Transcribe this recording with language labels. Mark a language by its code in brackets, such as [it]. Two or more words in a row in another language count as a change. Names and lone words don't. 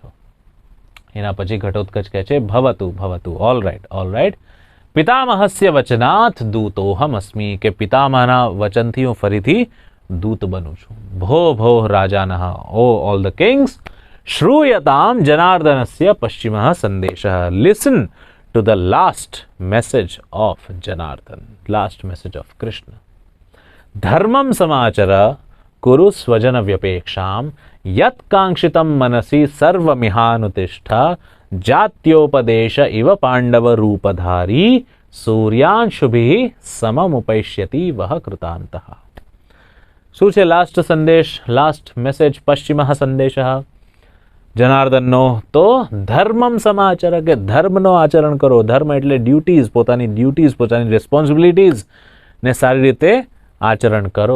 [gu] એના પછી ઘટોત્કચ કહે છે [sa] ભવતુ ભવતુ, [en] all right all right. [sa] પિતામહસ્ય વચનાથ દૂતોહમ અસ્મી, [gu] કે પિતામહના વચનથી હું ફરીથી દૂત બનું છું. [sa] ભો ભો રાજાનઃ, [en] O all the kings, [sa] શ્રૂયતામ જનાર્દનસ્ય પશ્ચિમઃ સંદેશઃ. [en] લિસન to the last message of Janardhan, last message of Krishna. [sa] धर्मम् समाचर कुरु स्वजन व्यपेक्षम् यत् काङ्क्षितम् मनसि सर्वमिहानुतिष्ठ जात्योपदेश इव पाण्डव रूपधारी सूर्यांशुभि समामुपेष्यति वः कृतान्तः. [gu] શું છે લાસ્ટ સંદેશ, [en] last message [sa] પશ્ચિમઃ સંદેશઃ [gu] જનાર્દનનો? તો [sa] ધર્મમ સમાચર, [gu] કે ધર્મનો આચરણ કરો. ધર્મ એટલે ડ્યુટીઝ, પોતાની ડ્યુટીઝ, પોતાની રિસ્પોન્સિબિલિટીઝ ને સારી રીતે આચરણ કરો.